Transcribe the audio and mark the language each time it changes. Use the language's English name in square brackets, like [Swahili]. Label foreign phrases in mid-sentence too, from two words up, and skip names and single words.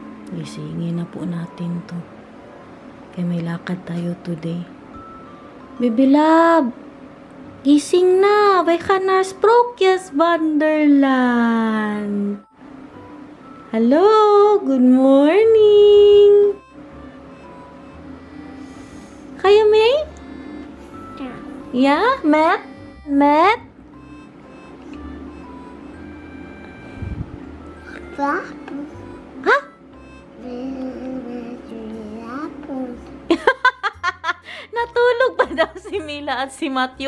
[Filipino] Gisingin na po natin to. Kaya may lakad tayo today. [English] Baby love! [Filipino] Gising na! [Dutch] Wij gaan naar Sprookjes Wonderland! [English] Hello! Good morning! [Filipino] Kaya May? Yeah? Matt? Matt? Ha? Natulog pa daw si Mila at si Matthew.